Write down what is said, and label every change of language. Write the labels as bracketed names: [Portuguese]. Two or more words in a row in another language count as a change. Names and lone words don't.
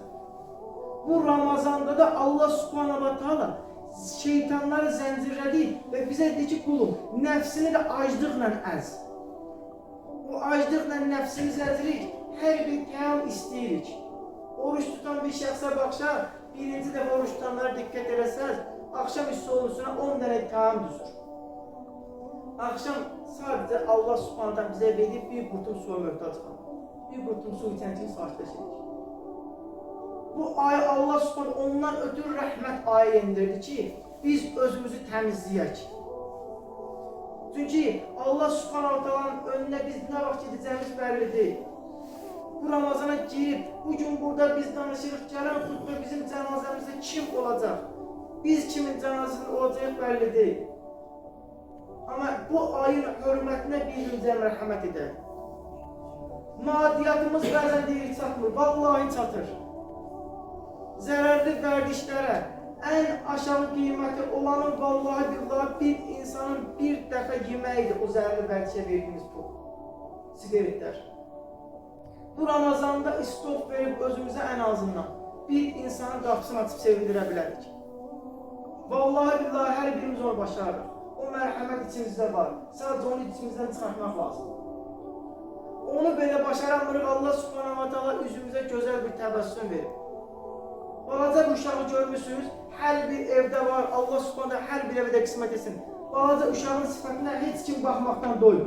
[Azerbaijani] Bu Ramazanda da [Arabic] Allah subhanahu wa ta'ala [Azerbaijani] şeytanları zəncirlədi və bizə deyir ki, qulum, nəfsini də aclıqla əz. O aclıqla nəfsimizi əzirik, hər bir təam istəyirik. Oruç tutan bir şəxsə baxsa, birinci dəfə oruç tutanlara diqqət eləsəz, akşam üstü olursun'a 10 dənə təam düzür. Akşam sadece [Arabic] Allah subhanahu ta'ala [Azerbaijani] bize verip bir qurtum suya möhtaç qalır. Bir qurtum su içən kimi sakitləşirik. Bu ayı [Arabic] Allah subhanahu [Azerbaijani] ondan ötürü rəhmət ayı indirdi ki, biz özümüzü təmizləyək. Çünki [Arabic] Allah subhanahu ta'alanın [Azerbaijani] önünə biz nə vaxt gedəcəyimiz bəlli deyil. Bu Ramazana girib, bugün burada biz danışırıq, gələn xutbə bizim cənazəmizdə kim olacaq? Biz kimin cənazəsində olacaq bəlli deyil. [Turkish] Ama bu ayın hürmetine birbirimize merhamet edelim. Maddiyatımız bazen değil çatmır, vallahi çatır. Zararlı verdişlere en aşağı kıymeti olanın [Arabic] vallahi billahi [Turkish] bir insanın bir defa yemeğiydi o zararlı verdişe verdiğimiz bu. Sigaretler. Bu Ramazanda istop verip özümüze en azından bir insanın kapısını açıp sevindirebilirdik. [Arabic] Vallahi billahi [Turkish] her birimiz onu başarır. [Azerbaijani] O mərhəmət içimizdə var. Sadəcə onu içimizdən çıxartmaq lazım. Onu belə başaramırıq, [Arabic] Allah subhanahu wa ta'ala [Azerbaijani] üzümüzə gözəl bir təbəssüm verir. Balaca bir uşağı görmüsünüz, hər bir evdə var, [Arabic] Allah subhanahu wa ta'ala [Azerbaijani] hər bir evdə qismət etsin. Balaca uşağın sifətinə heç kim baxmaqdan doymur.